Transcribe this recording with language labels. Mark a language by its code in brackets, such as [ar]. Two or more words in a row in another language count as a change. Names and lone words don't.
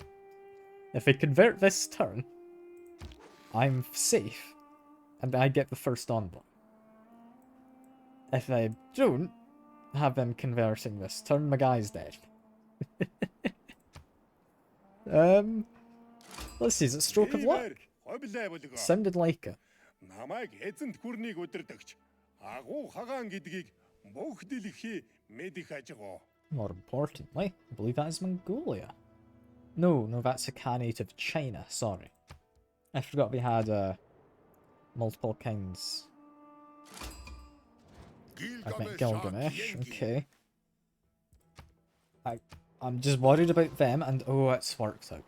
[en] If they convert this turn, I'm safe, and I get the first envoy. If I don't have them converting this turn, my guy's dead. Let's see, is it stroke of luck? Sounded like it. [mn] Намайг эзэнт гүрнийг өдөрдөгч. Агуу хагаан гэдгийг бүх дэлхий мэдих ажигоо. [en] More importantly, I believe that is Mongolia. No, that's a Khanate of China, sorry. I forgot we had multiple kinds. I've met Gilgamesh, okay. I'm just worried about them, and oh, it's worked out.